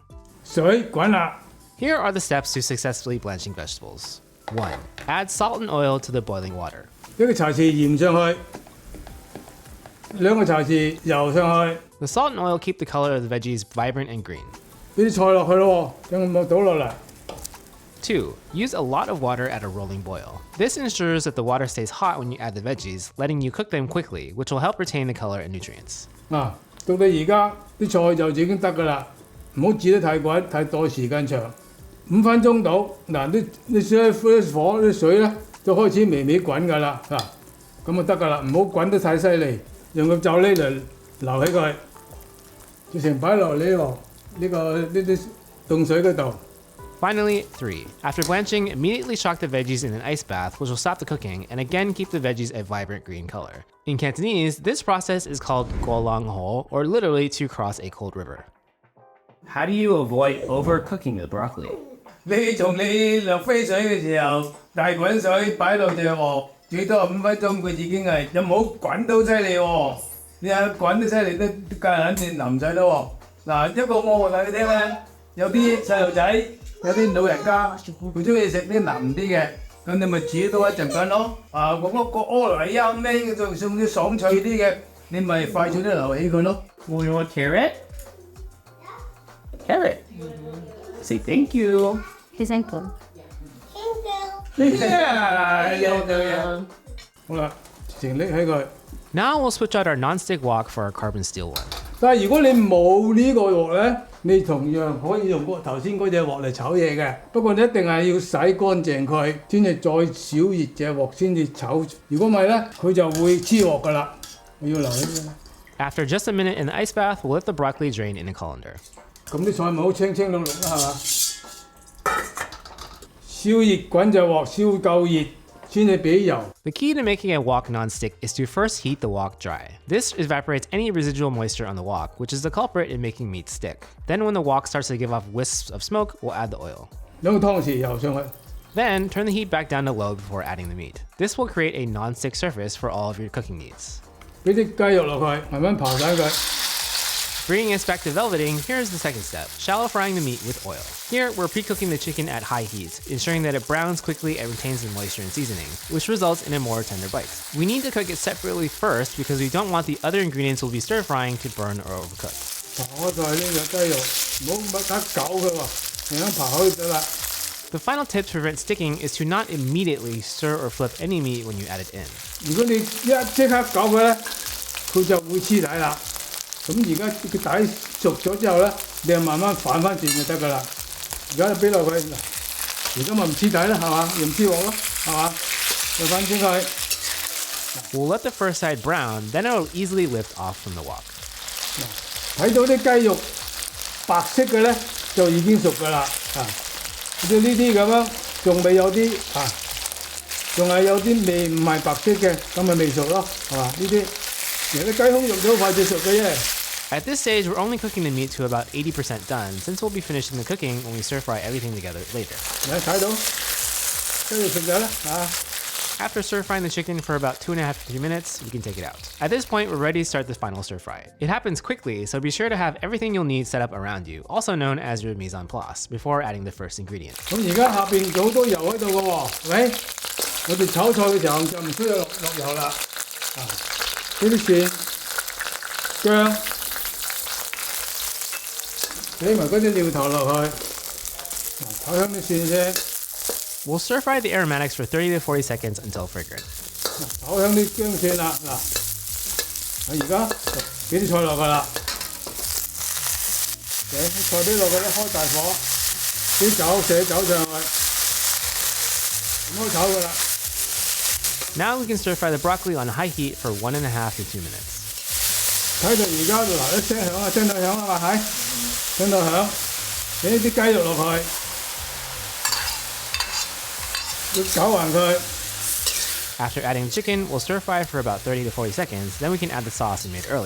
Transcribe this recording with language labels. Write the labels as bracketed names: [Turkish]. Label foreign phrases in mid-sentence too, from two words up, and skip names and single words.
[Cantonese] 水滾啦， [English] Here are the steps to successfully blanching vegetables. 1. Add salt and oil to the boiling water. [Cantonese] 1 個茶匙鹽上去，2個茶匙油上去， [English] The salt and oil keep the color of the veggies vibrant and green. [Cantonese] 俾啲菜落去咯喎，將佢倒落嚟。 [English] 2. Use a lot of water at a rolling boil. This ensures that the water stays hot when you add the veggies, letting you cook them quickly, which will help retain the color and nutrients. [Cantonese] 到到而家啲菜就已經得㗎啦，唔好煮得太滾，太多時間長，5分鐘到。嗱，啲火啲水咧都開始微微滾㗎啦，咁就得㗎啦，唔好滾得太犀利，用個罩呢嚟留起佢，直情擺落呢啲凍水嗰度。 [English] Finally, 3. After blanching, immediately shock the veggies in an ice bath, which will stop the cooking and again keep the veggies a vibrant green color. In Cantonese, this process is called [Cantonese] 過冷河, [English] or literally to cross a cold river. How do you avoid overcooking the broccoli? [Cantonese] 你從你落飛水嘅時候，大滾水擺落隻鑊，最多5分鐘佢已經係又冇滾到犀利喎。你睇滾得犀利都啲芥蘭先淋晒咯喎。嗱，一個我話你聽咧，有啲細路仔。 有啲老人家佢中意食啲腍啲嘅，咁你咪煮多一陣間咯。嗰個柯嚟啊咩，仲送啲爽脆啲嘅，你咪快脆啲留起佢咯。 [English] Oh, you want carrot? Carrot. Say thank you. Thank you. [Cantonese] 好啦，直情拎起佢。 [English] Now we'll switch out our non-stick wok for our carbon steel one. [Cantonese] 但係如果你冇呢個鑊咧，你同樣可以用頭先嗰隻鑊嚟炒嘢嘅。不過你一定係要洗乾淨佢，先至再少熱隻鑊先至炒。如果唔係咧，佢就會黐鑊噶啦。我要留起。 [English] After just a minute in the ice bath, we'll let the broccoli drain in a colander. [Cantonese] 咁啲菜咪好清清綠綠啦，係嘛？燒熱滾隻鑊，燒夠熱。 [English] The key to making a wok non-stick is to first heat the wok dry. This evaporates any residual moisture on the wok, which is the culprit in making meat stick. Then when the wok starts to give off wisps of smoke, we'll add the oil. [Cantonese] 2 個湯匙油上去。 [English] Then turn the heat back down to low before adding the meat. This will create a non-stick surface for all of your cooking needs. [Cantonese] 俾啲雞肉落去，慢慢刨晒佢。 [English] Bringing us back to velveting, here's the second step, shallow frying the meat with oil. Here, we're pre-cooking the chicken at high heat, ensuring that it browns quickly and retains the moisture and seasoning, which results in a more tender bite. We need to cook it separately first because we don't want the other ingredients we'll be stir-frying to burn or overcook. [Cantonese] 刨咗呢個雞肉，唔好乜得攪佢喎，慢慢刨開得啦。 [English] The final tip to prevent sticking is to not immediately stir or flip any meat when you add it in. [Cantonese] 如果你即刻攪佢咧，佢就會黐底啦。 咁而家個底熟咗之後咧，你就慢慢反翻轉就得㗎啦。而家就俾落去嗱，而家咪唔黐底啦，係嘛？又唔黐鑊咯，係嘛？就反轉佢。 [English] We'll let the first side brown, then it'll easily lift off from the wok. [Cantonese] 睇到啲雞肉白色嘅咧，就已經熟㗎啦。啊，好似呢啲咁樣，仲未有啲啊，仲係有啲未唔係白色嘅，咁咪未熟咯，係嘛？呢啲而家啲雞胸肉都好快就熟嘅啫。 [English] At this stage, we're only cooking the meat to about 80% done, since we'll be finishing the cooking when we stir fry everything together later. [Cantonese] 你睇到雞肉熟咗啦，啊！ [English] After stir frying the chicken for about 2.5 to 3 minutes, we can take it out. At this point, we're ready to start the final stir fry. It happens quickly, so be sure to have everything you'll need set up around you, also known as your [French] mise en place, [English] before adding the first ingredient. [Cantonese] 咁而家下邊有好多油喺度嘅喎，係咪？我哋炒菜嘅時候就唔需要落油啦。啊，呢啲蒜、薑，俾埋嗰啲料頭落去，炒香啲蒜先。 [English] We'll stir fry the aromatics for 30 to 40 seconds until fragrant. [Cantonese] 炒香啲薑蒜啦，嗱，而家俾啲菜落去啦，啲菜俾落去咧，開大火，啲酒上去，唔好炒噶啦。 [English] Now we can stir fry the broccoli on high heat for 1.5 to 2 minutes. [Cantonese] 睇到而家嗱一聲響啊，聽到響啊嘛，係，聽到響，俾啲雞肉落去。 [English] After adding the chicken, we'll stir fry for about 30 to 40 seconds, then we can add the sauce we made earlier.